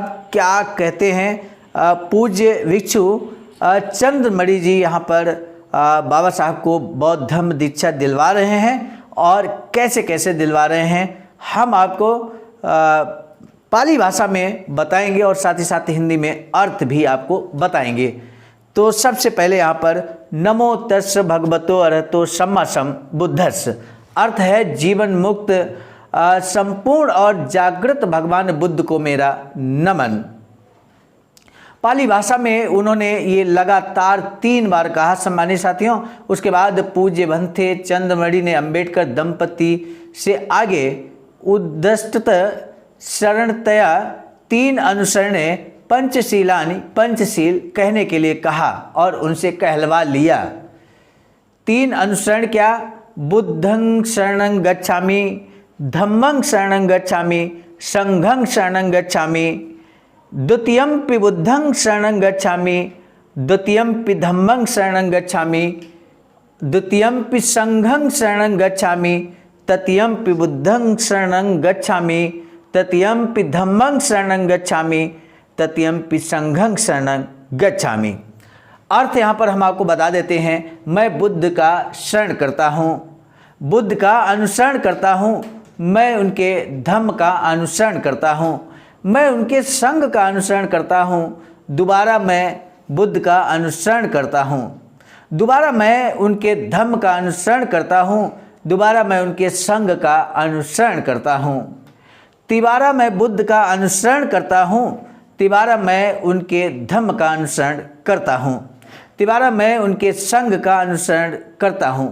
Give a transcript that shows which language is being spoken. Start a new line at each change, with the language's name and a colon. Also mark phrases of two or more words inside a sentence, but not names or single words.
Hindi: क्या कहते हैं पूज्य भिक्षु चंद्रमणि जी यहाँ पर बाबा साहब को बौद्ध धर्म दीक्षा दिलवा रहे हैं और कैसे कैसे दिलवा रहे हैं हम आपको पाली भाषा में बताएंगे और साथ ही साथ हिंदी में अर्थ भी आपको बताएंगे। तो सबसे पहले यहाँ पर
Pali: नमो तस् भगवतो अरहतो सम्मा संबुद्धस्स
Hindi: अर्थ है जीवन मुक्त संपूर्ण और जागृत भगवान बुद्ध को मेरा नमन। पाली भाषा में उन्होंने ये लगातार 3 बार कहा। सम्मानित साथियों, उसके बाद पूज्य भंते चंद्रमणि ने अंबेडकर दंपति से आगे
Pali: उद्दष्टत शरणतया 3 अनुसरणे पंचशीलानि
Hindi: पंचशील कहने के लिए कहा और उनसे कहलवा लिया। 3 अनुसरण क्या?
Pali: बुद्धं शरणं गच्छामि, धम्मं शरणं गच्छामि, संघं शरणं गच्छामि, द्वितीयंपि बुद्धं शरणं गच्छामि, द्वितीयंपि धम्मं शरणं गच्छामि, द्वितीयंपि संघं शरणं गच्छामि, तृतीयंपि बुद्धं शरणं गच्छामि, तृतीयंपि धम्मं शरणं गच्छामि, तृतीयंपि संघं शरणं गच्छामि।
Hindi: अर्थ यहाँ पर हम आपको बता देते हैं, मैं बुद्ध का शरण करता हूँ, बुद्ध का अनुसरण करता हूँ, मैं उनके धम्म का अनुसरण करता हूँ, मैं उनके संघ का अनुसरण करता हूँ, दोबारा मैं बुद्ध का अनुसरण करता हूँ, दोबारा मैं उनके धम्म का अनुसरण करता हूँ, दोबारा मैं उनके संघ का अनुसरण करता हूँ, तिबारा मैं बुद्ध का अनुसरण करता हूँ, तिबारा मैं उनके धम्म का अनुसरण करता हूँ, तिबारा मैं उनके संघ का अनुसरण करता हूँ।